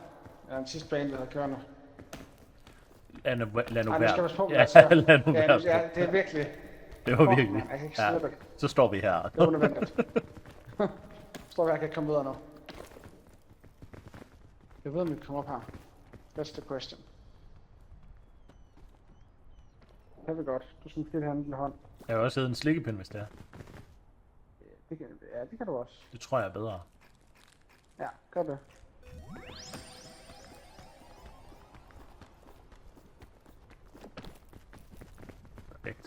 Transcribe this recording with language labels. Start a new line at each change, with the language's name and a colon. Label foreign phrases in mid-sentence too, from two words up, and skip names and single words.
Danish: Ja, den sidste bane, vi havde kørende. Lad nu Ej, nu skal vi passe på, Ja, hvad lad nu være. ja, det er virkelig. Det var Fuck, virkelig. man, jeg kan ikke Ja. slippe. Så står vi her. Det er unødvendigt. Står vi her, kan ikke komme videre nu. Jeg ved, om vi kan komme op her.
English: That's the question.
Danish: Det kan vi godt. Du skal måske have en lille hånd. Jeg har også heddet en slikkepind, hvis det er. Ja, det kan du også. Det tror jeg er bedre. Ja, gør det. Perfekt.